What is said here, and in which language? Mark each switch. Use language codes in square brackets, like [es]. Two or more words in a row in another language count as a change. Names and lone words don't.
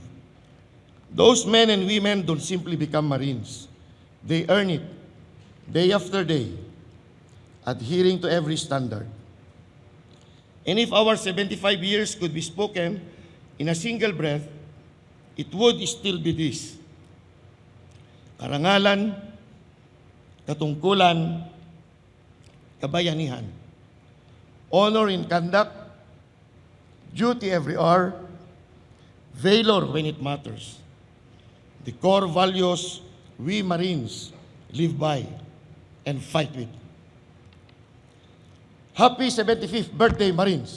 [en] Those men and women don't simply become Marines. They earn it, day after day, adhering to every standard. And if our 75 years could be spoken in a single breath, it would still be this: [tl] karangalan, katungkulan, kabayanihan, [en] honor in conduct, duty every hour, valor when it matters. The core values we Marines live by. and fight with. Happy 75th birthday, Marines!